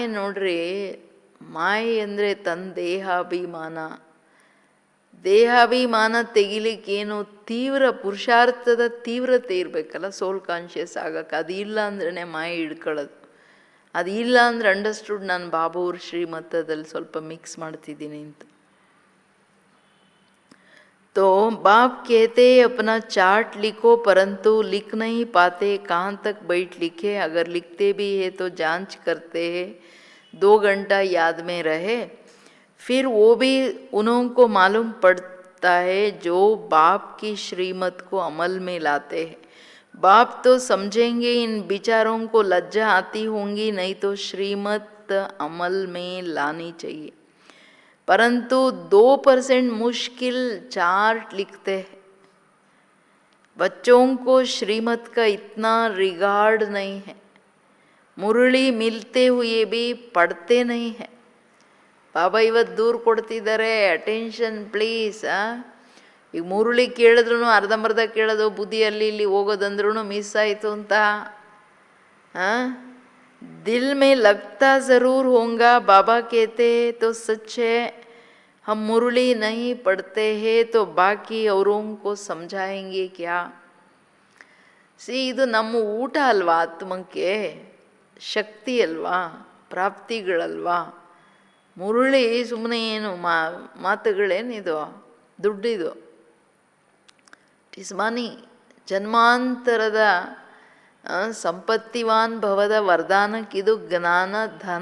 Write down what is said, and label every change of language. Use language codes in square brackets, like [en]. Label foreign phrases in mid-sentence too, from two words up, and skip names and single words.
[kn] ನೋಡ್ರಿ, ಮಾಯೆ ಅಂದರೆ ತನ್ನ ದೇಹಾಭಿಮಾನ ತೆಗಿಲಿಕ್ಕೇನು ತೀವ್ರ ಪುರುಷಾರ್ಥದ ತೀವ್ರತೆ ಇರಬೇಕಲ್ಲ, [en] soul conscious [kn] ಆಗಕ್ಕೆ. ಅದು ಇಲ್ಲ ಅಂದ್ರೆ ಮಾಯೆ ಹಿಡ್ಕೊಳ್ಳೋದು. ಅದು ಇಲ್ಲ ಅಂದ್ರೆ ಅಂಡರ್ಸ್ಟುಡ್ ನಾನು ಬಾಬಾವ್ರ ಶ್ರೀಮತದಲ್ಲಿ ಸ್ವಲ್ಪ ಮಿಕ್ಸ್ ಮಾಡ್ತಿದ್ದೀನಿ ಅಂತ. [hi] तो बाप कहते अपना चार्ट लिखो, परंतु लिख नहीं पाते, कहाँ तक बैठ लिखे, अगर लिखते भी है तो जांच करते हैं 2 घंटा याद में रहे, फिर वो भी उनको मालूम पड़ता है जो बाप की श्रीमत को अमल में लाते हैं। बाप तो समझेंगे इन विचारों को लज्जा आती होंगी, नहीं तो श्रीमत अमल में लानी चाहिए, परंतु 2% मुश्किल चार्ट लिखते हैं। बच्चों को श्रीमत का इतना रिगार्ड नहीं है, ಮುರುಳಿ मिलते हुए भी पढ़ते नहीं है। [kn] ಬಾಬಾ ಇವತ್ತು ದೂರು ಕೊಡ್ತಿದ್ದಾರೆ, [en] attention please. [kn] ಈಗ ಮುರುಳಿ ಕೇಳಿದ್ರು ಅರ್ಧಂಬರ್ಧ ಕೇಳೋದು, ಬುದ್ಧಿಯಲ್ಲಿ ಇಲ್ಲಿ ಹೋಗೋದಂದ್ರೂ ಮಿಸ್ ಆಯಿತು ಅಂತ. [hi] दिल में लगता ज़रूर होगा, बाबा कहते हैं तो सच है, हम मुरली नहीं पढ़ते हैं तो बाकी औरों को समझाएंगे क्या. [kn] ಇದು ನಮ್ಮ ಊಟ ಅಲ್ವಾ, ಆತ್ಮಕ್ಕೆ ಶಕ್ತಿ ಅಲ್ವಾ, ಪ್ರಾಪ್ತಿಗಳಲ್ವಾ. ಮುರುಳಿ ಸುಮ್ಮನೆ ಏನು ಮಾತುಗಳೇನಿದು, ದುಡ್ಡಿದು, [en] it is money. [kn] ಜನ್ಮಾಂತರದ ಸಂಪತ್ತಿವಾನ್ ಭವದ ವರದಾನಕ್ಕಿದು ಜ್ಞಾನ ಧನ.